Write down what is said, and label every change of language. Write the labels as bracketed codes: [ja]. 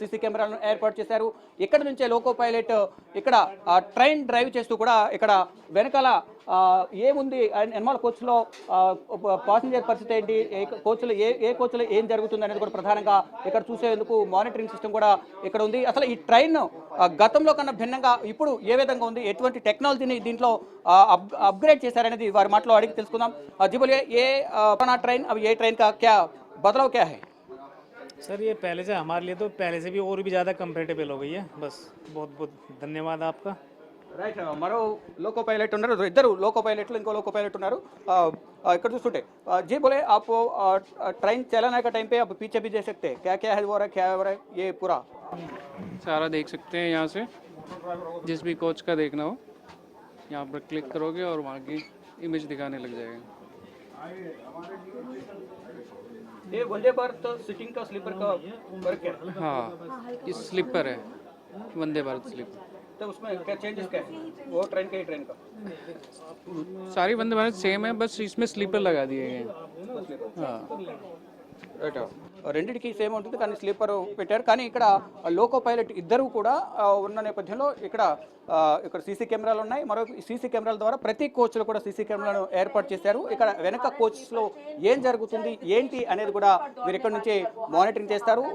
[te] CC కెమెరాలను ఏర్పాటు చేశారు. ఇక్కడ నుంచే లోకో పైలట్ ఇక్కడ ట్రైన్ డ్రైవ్ చేస్తూ కూడా ఇక్కడ వెనకాల ఏముంది ఎన్మాల్ కోచ్లో పాసింజర్ పరిస్థితి ఏంటి, కోచ్లో ఏ కోచ్లో ఏం జరుగుతుంది అనేది కూడా ప్రధానంగా ఇక్కడ చూసేందుకు మానిటరింగ్ సిస్టమ్ కూడా ఇక్కడ ఉంది. అసలు ఈ ట్రైన్ గతంలో కన్నా భిన్నంగా ఇప్పుడు ఏ విధంగా ఉంది, ఎటువంటి టెక్నాలజీని దీంట్లో అప్గ్రేడ్ చేశారనేది వారి మాటలో అడిగి తెలుసుకుందాం. [hi] जी बोलिए ये अपना ट्रेन अब ये ट्रेन का क्या बदलाव क्या है? सर ये पहले से हमारे लिए तो पहले से भी और भी ज़्यादा कंफर्टेबल हो गई है. बस बहुत बहुत धन्यवाद आपका. [te] రైట్ మరో లోకో పైలట్ ఉన్నారు, ఇద్దరు లోకో పైలట్లు ఇంకో లోకో పైలట్ ఉన్నారు. ఇక్కడ చూస్తుంటే [hi] जी बोले आप ट्रेन चलाने का टाइम पे आप पीछे भी दे सकते हैं, क्या क्या है वो रहा, क्या हो रहा है ये पूरा सारा देख सकते हैं यहाँ से. जिस भी कोच का देखना हो यहाँ पर क्लिक करोगे और वहाँ की इमेज दिखाने लग जाएगा. ये वंदे भारत सिटिंग का स्लीपर का फर्क है. हाँ ये स्लीपर है, वंदे भारत स्लीपर. तो उसमें क्या चेंजेस क्या है वो ट्रेन का ही ट्रेन का? सारी वंदे भारत सेम है, बस इसमें स्लीपर लगा दिए गए हैं. हाँ [te] రైట్ రెండింటికి సేమ్ ఉంటుంది కానీ స్లీపర్ పెట్టారు. కానీ ఇక్కడ లోకో పైలట్ ఇద్దరు కూడా ఉన్న నేపథ్యంలో ఇక్కడ సీసీ కెమెరాలు ఉన్నాయి. మరో సీసీ కెమెరాల ద్వారా ప్రతి కోచ్లో కూడా సీసీ కెమెరాలను ఏర్పాటు చేశారు. ఇక్కడ వెనక కోచ్లో ఏం జరుగుతుంది ఏంటి అనేది కూడా వీరు ఇక్కడ నుంచి మానిటరింగ్ చేస్తారు.